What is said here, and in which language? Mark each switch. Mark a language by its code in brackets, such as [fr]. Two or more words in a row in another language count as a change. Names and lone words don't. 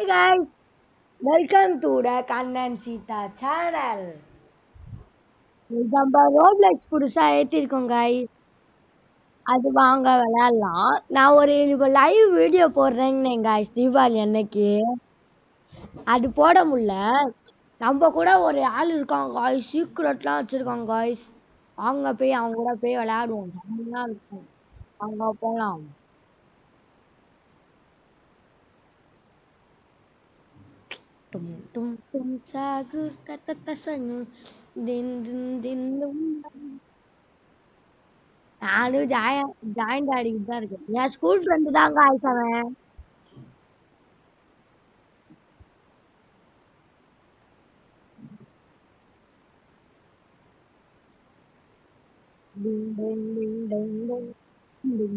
[en] guys, welcome to the Kannan Sita channel. [ta] நம்ம Roblox புதுசா ஏத்திருக்கோம் guys. அது வாங்க விளையாடலாம். நான் ஒரு [en] live video [ta] போடுறேன்னு guys தீபாவளி அன்னைக்கு. அது போட முடியல. நம்ம கூட ஒரு ஆள் இருக்காங்க guys. சீக்ரெட்லாம் வச்சிருக்காங்க guys. அவங்க போய் அவங்க கூட போய் விளையாடுவோம். செம்மையா இருக்கும். அங்க போலாம். Tum tum tum sagur tata senyum din din din dum. நானும் ஜாயிண்ட் ஆடிக்கிட்டு தான் இருக்கேன். என் [en] school friend [ta] தான் காய்ஸ் அவன். டிங் டிங் டிங் டிங் டிங் டிங்.